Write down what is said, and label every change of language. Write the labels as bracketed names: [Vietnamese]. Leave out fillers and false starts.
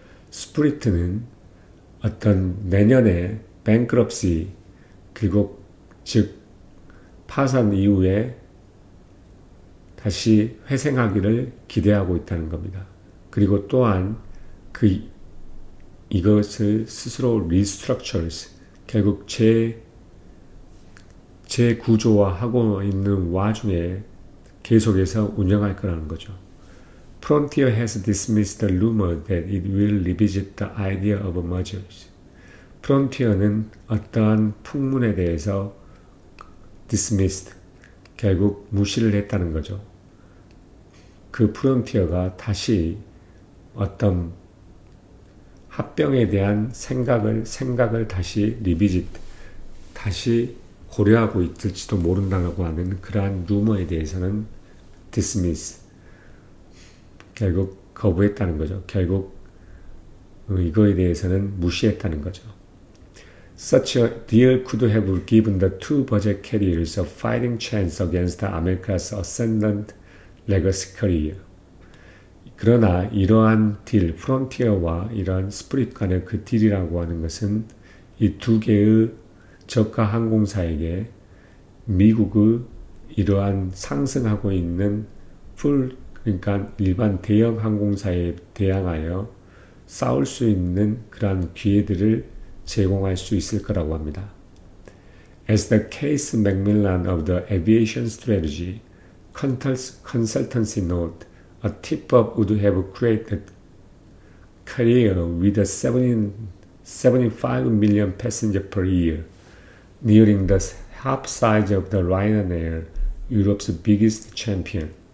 [Korean] 스프리트는 어떤 내년에 [English] bankruptcy, [Korean] 그리고 즉 파산 이후에 다시 회생하기를 기대하고 있다는 겁니다. 그리고 또한 이것을 스스로 [English] restructures, [Korean] 결국 재구조화하고 있는 와중에 계속해서 운영할 거라는 거죠. [English] Frontier has dismissed the rumor that it will revisit the idea of mergers. [Korean] Frontier는 어떠한 풍문에 대해서 [English] dismissed, [Korean] 결국 무시를 했다는 거죠. 그 프론티어가 다시 어떤 합병에 대한 생각을 다시 리비짓, 다시 고려하고 있을지도 모른다고 하는 그러한 루머에 대해서는 [English] dismiss, [Korean] 결국 거부했다는 거죠. 결국 이거에 대해서는 무시했다는 거죠. [English] Such a deal could have given the two budget carriers a fighting chance against America's ascendant legacy carrier. [Korean] 그러나 이러한 딜, 프론티어와 이러한 스프릿 간의 그 딜이라고 하는 것은 이 두 개의 저가 항공사에게 미국의 이러한 상승하고 있는 그러니까 일반 대형 항공사에 대항하여 싸울 수 있는 그러한 기회들을 제공할 수 있을 거라고 합니다. [English] As the Case Macmillan of the Aviation Strategy Consultancy note, a tip-up would have created carrier with a 75 million passenger per year, nearing the half size of the Ryanair, Europe's biggest champion.